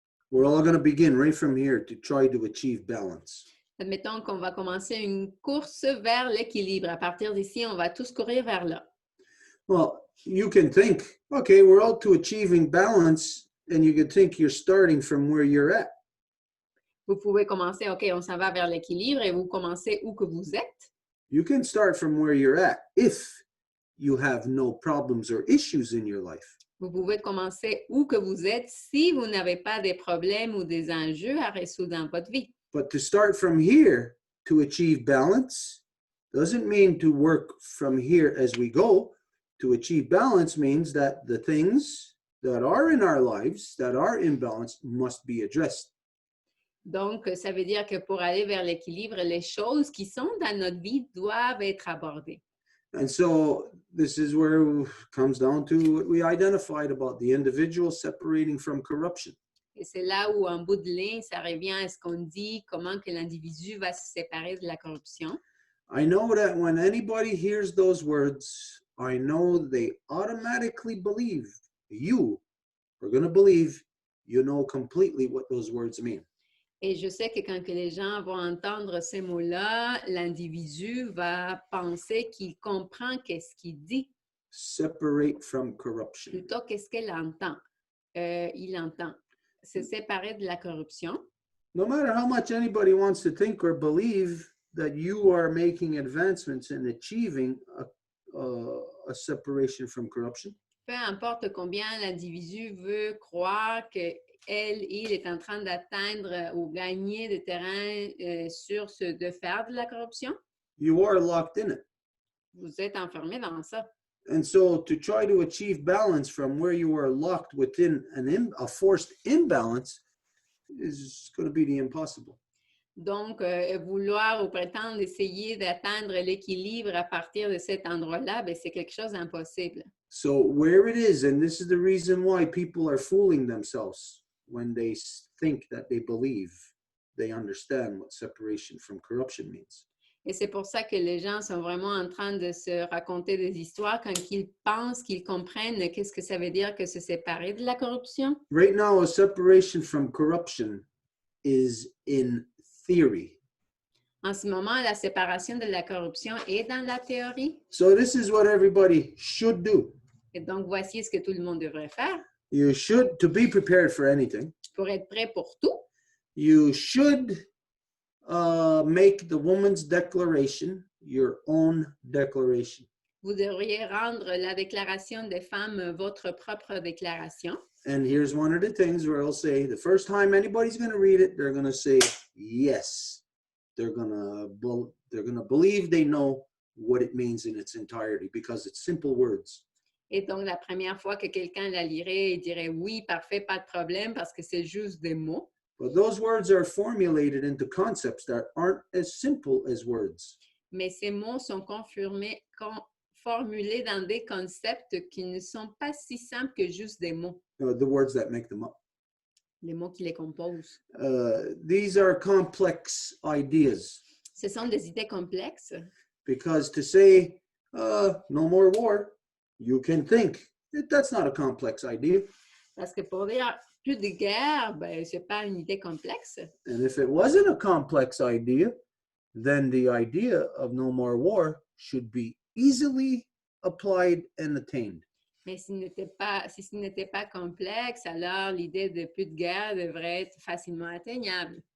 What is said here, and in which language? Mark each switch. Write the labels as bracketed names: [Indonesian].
[English] We're all going to begin right from here to try to achieve balance. [French] Admettons qu'on va commencer une course vers l'équilibre. À partir d'ici, on va tous courir vers là. [English] Well, you can think, okay, we're all to achieving balance, and you can think you're starting from where you're at. [French] Vous pouvez commencer, OK, on s'en va vers l'équilibre et vous commencez où que vous êtes. [English] You can start from where you're at if you have no problems or issues in your life. [French] Vous pouvez commencer où que vous êtes si vous n'avez pas des problèmes ou des enjeux à résoudre dans votre vie. [English] But to start from here to achieve balance doesn't mean to work from here as we go. To achieve balance means that the things that are in our lives that are imbalanced must be addressed. [French] Donc, ça veut dire que pour aller vers l'équilibre, les choses qui sont dans notre vie doivent être abordées. [English] And so this is where it comes down to what we identified about the individual separating from corruption. [French] Et c'est là où, en bout de ligne, ça revient à ce qu'on dit, comment que l'individu va se séparer de la corruption. [English] I know that when anybody hears those words, I know they automatically believe you are going to believe you know completely what those words mean. [French] Et je sais que quand que les gens vont entendre ces mots-là, l'individu va penser qu'il comprend qu'est-ce qu'il dit. [English] Separate from corruption. [French] Plutôt qu'est-ce qu'il entend. Il entend se séparer de la corruption. [English] No matter how much anybody wants to think or believe that you are making advancements in achieving a separation from corruption. [French] Peu importe combien l'individu veut croire qu'il est en train d'atteindre ou gagner de terrain sur ce de faire de la corruption. [English] You are locked in it. [French] Vous êtes enfermé dans ça. [English] And so to try to achieve balance from where you are locked within a forced imbalance is going to be the impossible. [French] Donc, vouloir ou prétendre essayer d'atteindre l'équilibre à partir de cet endroit-là, ben, c'est quelque chose d'impossible. [English] So where it is, and this is the reason why people are fooling themselves when they think that they believe they understand what separation from corruption means. [French] Et c'est pour ça que les gens sont vraiment en train de se raconter des histoires quand ils pensent qu'ils comprennent qu'est-ce que ça veut dire que se séparer de la corruption. [English] Right now, a separation from corruption is in theory. [French] En ce moment, la séparation de la corruption est dans la théorie. [English] So this is what everybody should do. [French] Et donc, voici ce que tout le monde devrait faire. [English] You should, to be prepared for anything, [French] Pour être prêt pour tout, [English] you should make the woman's declaration your own declaration. [French] vous devriez rendre la déclaration des femmes votre propre déclaration. [English] And here's one of the things where I'll say, the first time anybody's going to read it, they're going to say yes. They're going to believe they know what it means in its entirety because it's simple words. [French] Et donc, la première fois que quelqu'un la lirait, il dirait oui, parfait, pas de problème, parce que c'est juste des mots. [English] But those words are formulated into concepts that aren't as simple as words. [French] Mais ces mots sont formulés dans des concepts qui ne sont pas si simples que juste des mots. [English] The words that make them up. [French] Les mots qui les composent. [English] These are complex ideas. [French] Ce sont des idées complexes. [English] Because to say, no more war, you can think. That's not a complex idea. [French] Parce que pour dire plus de guerre, ben, c'est pas une idée complexe. [English] And if it wasn't a complex idea, then the idea of no more war should be easily applied and attained. [French] Mais si ce n'était pas complexe, alors l'idée de plus de guerre devrait être facilement atteignable.